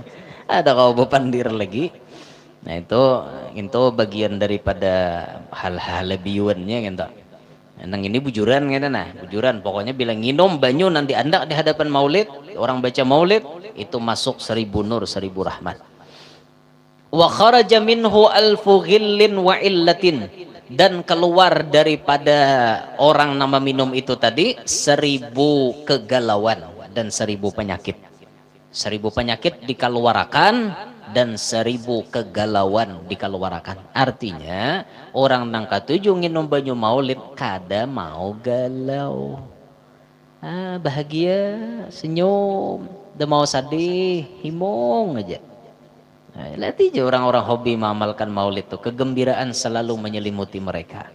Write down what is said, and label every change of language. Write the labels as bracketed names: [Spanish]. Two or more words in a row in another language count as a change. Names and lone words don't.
[Banjar] Ada kau bepandir lagi. Nah itu bagian daripada hal-hal lebiunnya gitu. Nang ini bujuran gitu nah, bujuran. Pokoknya bilang nginum banyu nanti anda di hadapan maulid, orang baca maulid itu masuk 1000 nur, 1000 rahmat. [Arabic] وخرج منه ألف غل وعلة, [Banjar] dan keluar daripada orang nama minum itu tadi 1000 kegalauan dan 1000 penyakit. [Indonesian] 1000 penyakit dikeluarkan dan 1000 kegalauan dikeluarkan. [Banjar] Artinya orang nang katujuh nginum banyu maulid kada mau galau. Bahagia, senyum, dah mau sedih, himong aja. [Indonesian] Nah, lihat aja orang-orang hobi mengamalkan maulid itu, kegembiraan selalu menyelimuti mereka.